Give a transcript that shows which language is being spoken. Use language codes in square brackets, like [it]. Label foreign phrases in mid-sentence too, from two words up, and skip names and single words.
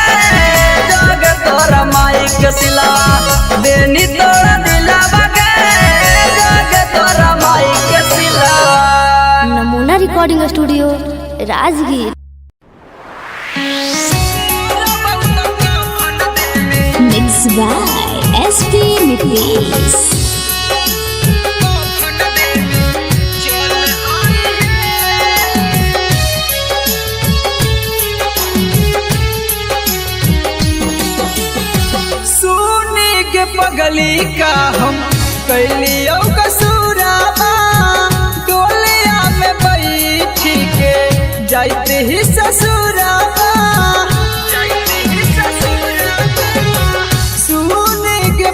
[mag] जोग तोरा माई के सिलवा देनी तोड़ा दिलावा गे। जोग तोरा माई के सिलवा। [en] recording studio Rajgir. mix by SP Nitish. [mag] पगली का हम कैलियो कसूराबा डोलिया में बैठी के जाते ही ससुराबा सुने के